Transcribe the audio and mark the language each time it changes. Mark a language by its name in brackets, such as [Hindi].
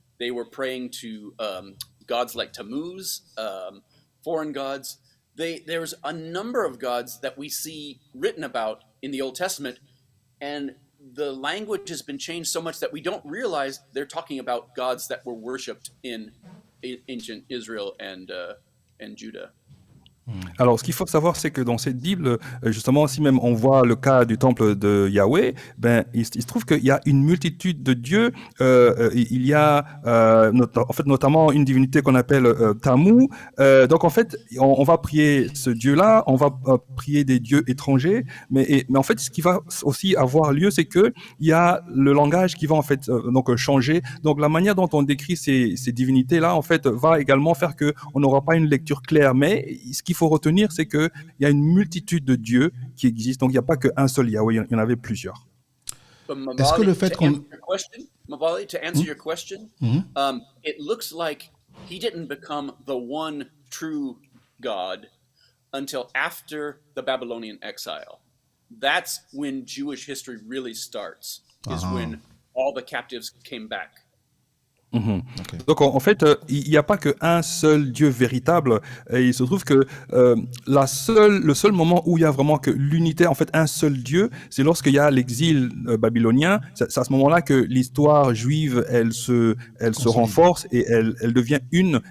[English] They were praying to gods like Tammuz, foreign gods. There's a number of gods that we see written about in the Old Testament, and the language has been changed so much that we don't realize they're talking about gods that were worshipped in ancient Israel and Judah. [French] Alors, ce qu'il faut savoir, c'est que dans cette Bible, justement, si même on voit le cas du temple de Yahweh, ben, il se trouve qu'il y a une multitude de dieux. Il y a, en fait, notamment une divinité qu'on appelle Tammuz. Donc, en fait, on va prier ce dieu-là, on va prier des dieux étrangers. Mais en fait, ce qui va aussi avoir lieu, c'est que il y a le langage qui va en fait donc changer. Donc, la manière dont on décrit ces divinités-là, en fait, va également faire que on n'aura pas une lecture claire. Mais ce qu'il faut retenir, c'est qu'il y a une multitude de dieux qui existent. Donc, il n'y a pas qu'un seul Yahweh, il y en avait plusieurs. Est-ce que le fait qu'on... [English] Mabali, to answer your question, it looks like he didn't become the one true God until after the Babylonian exile. That's when Jewish history really starts, is when all the captives came back. Okay. [French] Donc en fait, il n'y a pas qu'un seul Dieu véritable. Et il se trouve que le seul moment où il y a vraiment que l'unité, en fait un seul Dieu, c'est lorsqu'il y a l'exil babylonien. C'est à ce moment-là que l'histoire juive, elle se renforce et elle devient une.